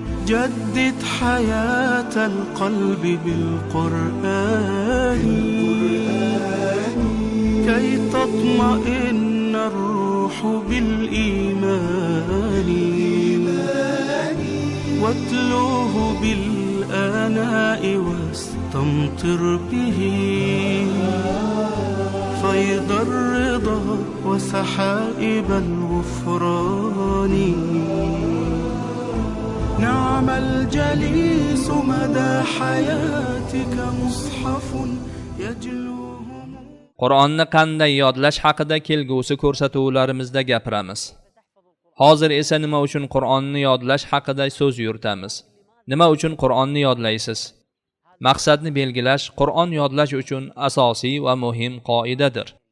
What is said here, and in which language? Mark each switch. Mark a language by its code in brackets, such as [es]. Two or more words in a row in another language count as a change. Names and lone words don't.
[ar] جدد حياة القلب بالقرآن كي تطمئن الروح بالإيمان واتلوه بالآناء واستمطر به فيض الرضا وسحائب الغفران. نعم الجليس مدى حياتك مصحف يجلوه. [uz] Qur'onni qanday yodlash haqida kelgusi ko'rsatuvlarimizda gapiramiz. Hozir esa nima uchun Qur'onni yodlash haqida so'z yuritamiz. Nima uchun Qur'onni yodlaysiz? Maqsadni belgilash Qur'on yodlash uchun asosiy va muhim qoidadir.